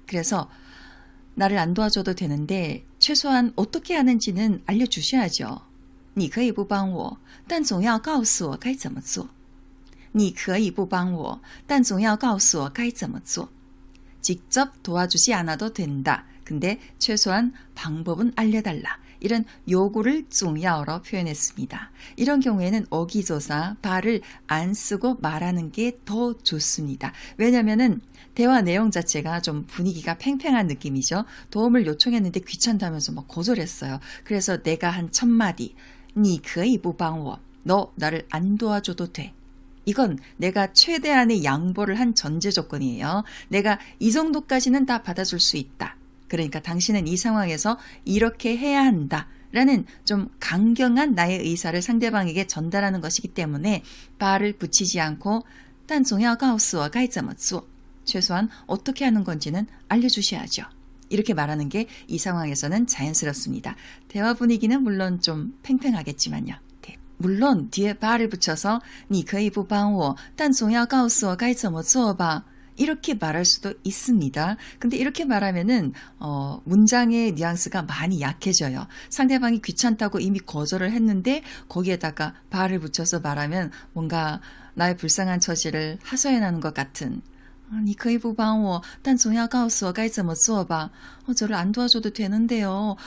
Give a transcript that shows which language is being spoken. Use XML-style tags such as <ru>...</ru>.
<ko>그래서 나를 안 도와줘도 되는데 최소한 어떻게 하는지는 알려주셔야죠.</ko> <zh>你可以不帮我但总要告诉我该怎么做你可以不帮我但总要告诉我该怎么做</zh> <ko>직접 도와주지 않아도 된다. 근데 최소한 방법은 알려달라. 이런 요구를 重要로 표현했습니다. 이런 경우에는 어기조사, 바를 안 쓰고 말하는 게 더 좋습니다. 왜냐면은 대화 내용 자체가 좀 분위기가 팽팽한 느낌이죠. 도움을 요청했는데 귀찮다면서 막 거절했어요. 그래서 내가 한 첫마디,</ko> <zh>你可以不帮我,</zh> <ko>너 나를 안 도와줘도 돼. 이건 내가 최대한의 양보를 한 전제 조건이에요. 내가 이 정도까지는 다 받아줄 수 있다. 그러니까 당신은 이 상황에서 이렇게 해야 한다. 라는 좀 강경한 나의 의사를 상대방에게 전달하는 것이기 때문에 바를 붙이지 않고</ko> <zh>但总要告诉我该怎么做</zh> <ko>최소한 어떻게 하는 건지는 알려주셔야죠. 이렇게 말하는 게 이 상황에서는 자연스럽습니다. 대화 분위기는 물론 좀 팽팽하겠지만요. 네. 물론 뒤에 바를 붙여서 你可以不帮我但总要告诉我该怎么做吧 이렇게 말할 수도 있습니다. 근데 이렇게 말하면은 문장의 뉘앙스가 많이 약해져요. 상대방이 귀찮다고 이미 거절을 했는데 거기에다가 바를 붙여서 말하면 뭔가 나의 불쌍한 처지를 하소연하는 것 같은</ko> <zh>你可以不帮我但总要告诉我该怎么做吧</zh> <ko>저를 안 도와줘도 되는데요.</ko>